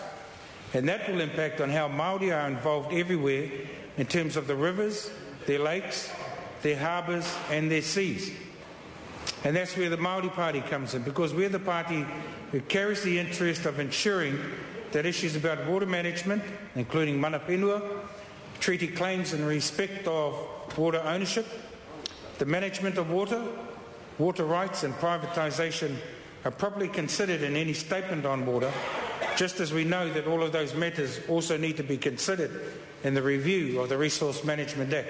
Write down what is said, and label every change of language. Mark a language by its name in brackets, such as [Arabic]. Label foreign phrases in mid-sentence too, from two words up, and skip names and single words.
[English] And that will impact on how Māori are involved everywhere in terms of the rivers, their lakes, their harbours and their seas. And that's where the Māori Party comes in, because we're the party who carries the interest of ensuring that issues about water management, including [Māori] mana whenua, [English] treaty claims in respect of water ownership, the management of water, water rights and privatisation are properly considered in any statement on water, just as we know that all of those matters also need to be considered in the review of the Resource Management Act.